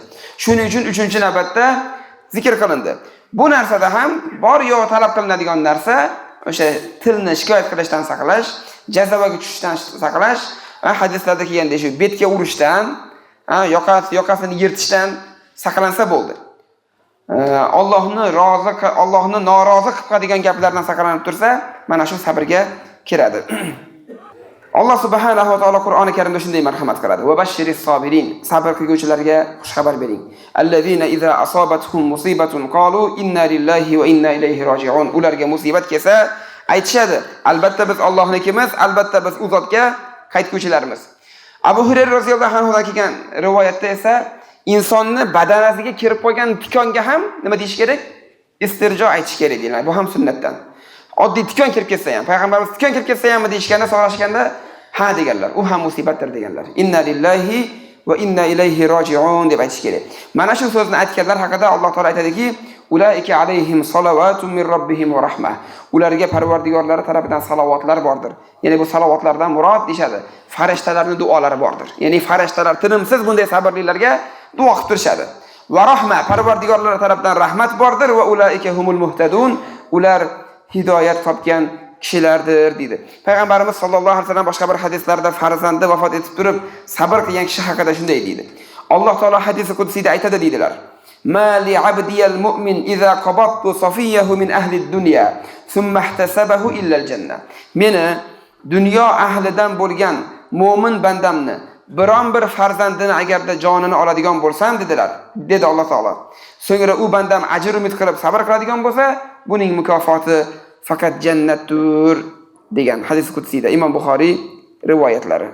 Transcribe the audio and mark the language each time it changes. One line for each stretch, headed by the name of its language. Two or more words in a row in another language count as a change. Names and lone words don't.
Uzbek: Shuning uchun 3-navbatda zikr qilindi. Bu narsada ham bor yo'q talab qilinadigan narsa o'sha tilni shikoyat qilishdan saqlash, jazavaga tushishdan saqlash, hadislarda kelgandek shu betga urishdan, yoqasini yirtishdan saqlansa bo'ldi. Allohni norozi qilib qo'yadigan gaplardan saqlanib tursa, mana shu sabrga kiradi. Alloh
Arabic: سبحانه وتعالى
Uzbek: Qur'oni Karimda shunday marhamat qiladi:
Arabic: "وبشر الصابرين."
Uzbek: Sabr qiluvchilarga xush xabar bering.
Arabic: الذين إذا أصابتهم مصيبة قالوا إنا لله وإنا إليه راجعون.
Uzbek: Ularga musibat kelsa, aytishadi: "Albatta biz Allohnikimiz, albatta biz u zotga qaytuvchilarmiz." Abu Hurayra
Arabic: رضي الله عنه
Uzbek: dan kelgan rivoyatda esa insonni badanasiga kirib qolgan tikonga ham nima deyish kerak? Istirjo aytish kerak deyiladi. Bu ham sunnatdan. Oddiy tikon kirib ketsa ham, payg'ambarimiz tikon kirib ketsa ham deyishganda, so'rashganda ha deganlar. U ham musibatdir deganlar.
Arabic: إنا لله وإنا إليه راجعون
Uzbek: deb aytish kerak. Mana shu so'zni aytganlar haqida Alloh taolo aytadiki:
Arabic: "أولئك عليهم صلوات من ربهم ورحمة."
Uzbek: Ularga Parvardigorlari tomonidan salovatlar bordir. Ya'ni bu salovatlardan murod deyshadi, farishtalarning duolari bordir. Ya'ni farishtalar tinimsiz bunday sabrlilarga duo qilib turishadi.
Arabic: ورحمة,
Uzbek: Parvardigorlari tomonidan rahmat bordir va
Arabic: أولئك هم المهتدون.
Uzbek: Ular hidoyat topgan kishilardir deydi. Payg'ambarimiz
Arabic: صلى الله عليه وسلم
Uzbek: boshqa bir hadislarda farzandi vafot etib turib sabr qilgan kishi haqida shunday deydi. Alloh taolo hadisi qudsiyda aytadi deydilar:
Arabic: "ما لعبدي المؤمن إذا قبضت صفيه من أهل الدنيا ثم احتسبه إلا الجنة."
Uzbek: Meni dunyo ahlidan bo'lgan mu'min bandamni biron bir farzandini agarda jonini oladigan bo'lsam dedilar, dedi Alloh taolo. So'ngra u bandam ajr umid qilib sabr qiladigan bo'lsa, buning mukofoti faqat jannatdir degan hadis qudsiyda Imom Buxoriy rivoyatlari.